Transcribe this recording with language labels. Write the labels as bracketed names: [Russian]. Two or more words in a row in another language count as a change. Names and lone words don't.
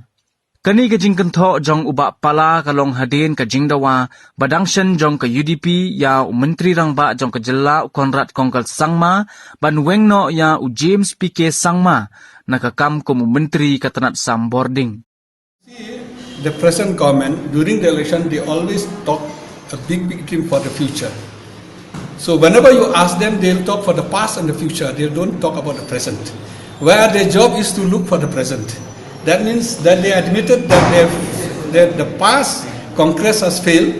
[Khasi] Kani kajing kentho jong uba pala kalong hadin kajing dawa badangshan jong ka UDP ya menteri rangba jong ka jela Konrad Kongkal Sangma ban wengno ya James PK Sangma nakakam ko menteri katanat sam boarding. [English] The present government during the election they always talk a big dream for the future. So whenever you ask them they'll talk for the past and the future. They don't talk about the present. Where their job is to look for the present. That means that they admitted that the past Congress has failed.